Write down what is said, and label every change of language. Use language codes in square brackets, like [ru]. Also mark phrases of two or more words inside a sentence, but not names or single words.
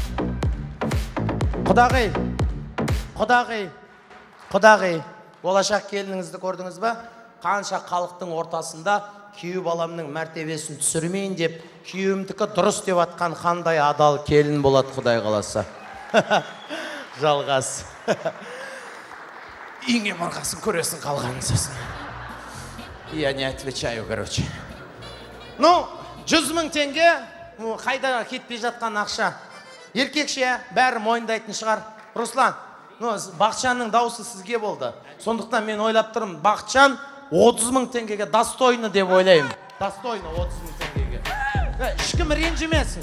[kk] Құдағи, болашақ келініңізді көрдіңіз ба? Қанша халықтың ортасында күйеу баламның мәртебесін түсірмейін деп, күйеуімдікі дұрыс деп атқан қандай адал келін болады, Құдай қаласа. Жалғас. Үйіңе марғасын көресің қалғанын сосын. [ru] Я не отвечаю, короче. [kk] Ну, 100 000 теңге, қайда кетпей жатқан ақша. Еркекше бәрі мойындайтын шығар. Руслан, Бақытжанның дауысы сізге болды. Сондықтан мен ойлап тұрмын, Бақытжан 30 000 теңгеге достойны деп ойлаймын. Достойны 30 000 теңгеге. Ешкім ренжімесін.